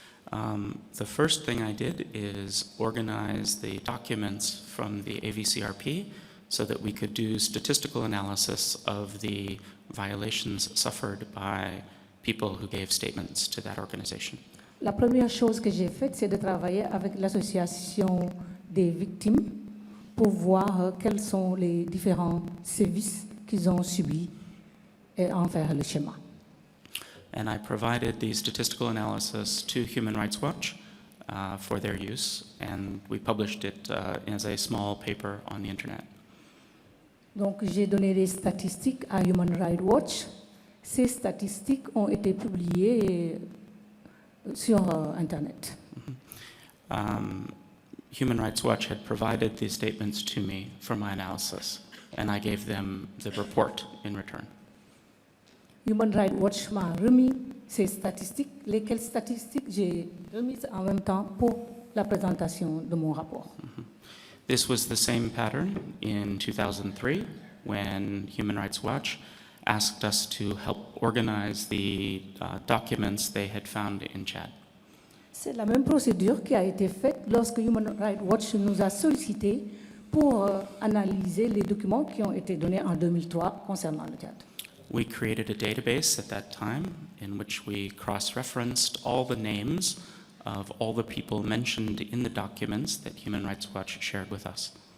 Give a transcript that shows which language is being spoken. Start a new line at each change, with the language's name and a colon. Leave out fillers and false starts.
English: The first thing I did is organize the documents from the AVCRP so that we could do statistical analysis of the violations suffered by people who gave statements to that organization.
French: La première chose que j'ai faite, c'est de travailler avec l'association des victimes pour voir quels sont les différents services qu'ils ont subis et en faire le schéma.
English: And I provided the statistical analysis to Human Rights Watch for their use, and we published it as a small paper on the internet.
French: Donc j'ai donné des statistiques à Human Rights Watch. Ces statistiques ont été publiées sur Internet.
English: Human Rights Watch had provided these statements to me for my analysis, and I gave them the report in return.
French: Human Rights Watch m'a remis ces statistiques, lesquelles statistiques j'ai remises en même temps pour la présentation de mon rapport.
English: This was the same pattern in 2003 when Human Rights Watch asked us to help organize the documents they had found in Chad.
French: C'est la même procédure qui a été faite lorsque Human Rights Watch nous a sollicité pour analyser les documents qui ont été donnés en 2003 concernant le Tchad.
English: We created a database at that time in which we cross-referenced all the names of all the people mentioned in the documents that Human Rights Watch shared with us.